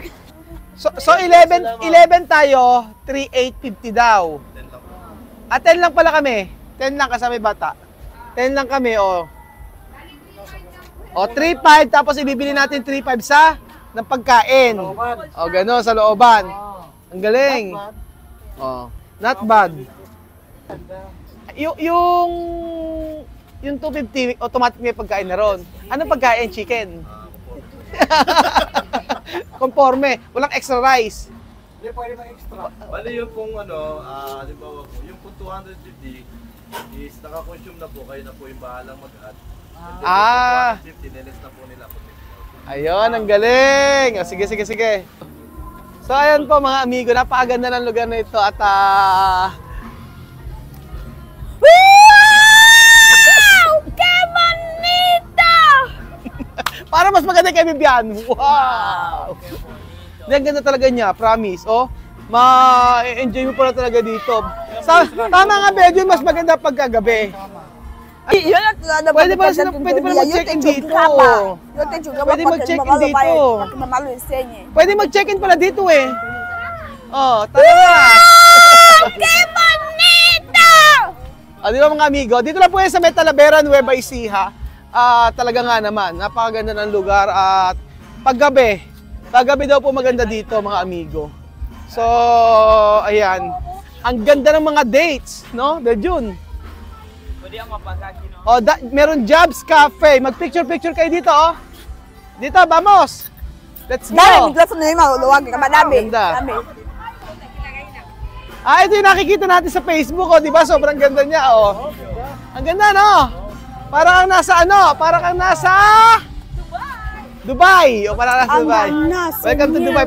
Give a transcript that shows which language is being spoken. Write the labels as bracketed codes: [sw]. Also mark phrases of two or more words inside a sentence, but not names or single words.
[tl] So 11 tayo, 3,850 daw. 10 lang pala kami. 10 lang kasama may bata. 10 lang kami, oh. O, 3,500, tapos ibibili natin 3,500 ng pagkain. O, gano'n, sa looban. Ang galing. O, [en] not bad. [tl] Yung 250, automatic may pagkain na ron. Anong pagkain? Chicken. Conforme. Walang extra rice. Hindi, pwede mag extra. Bali yung pong halimbawa po, yung pong 250 is naka-consume na po, kayo na po yung bahalang mag-add. Ah! 250, nilis na po nila po. Ayun, ang galing! O, sige. So, ayan po mga amigo, napakaganda ng lugar na ito at Wow! [es] ¡Qué bonito! [tl] para mas maganda kay Bibian. Wow! Ang ganda talaga niya, promise. Oh, ma-enjoy mo pala talaga dito. Tama nga, medyo mas maganda pagkagabi. Pwede pala mag-check-in dito. Pwede mag-check-in dito. Pwede mag-check-in pala dito eh. Oh, tama nga. [es] ¡Qué bonito! [tl] Di ba mga amigo? Dito lang po yan sa Talavera, Nueva Ecija. Talaga nga naman, napakaganda ng lugar at paggabi daw po maganda dito mga amigo. So, ayan. Ang ganda ng mga dates, no? De June. Pwede ang mapagkaki, no? Oh, meron Jobs Cafe. Mag-picture kayo dito, oh. Dito, vamos. [en] Let's go. [tl] Ganda. Ito yung nakikita natin sa Facebook, oh, di ba? Sobrang ganda niya, oh. Ang ganda, no? Para kang nasa Dubai. O, para nasa Dubai. [en] Welcome to Dubai.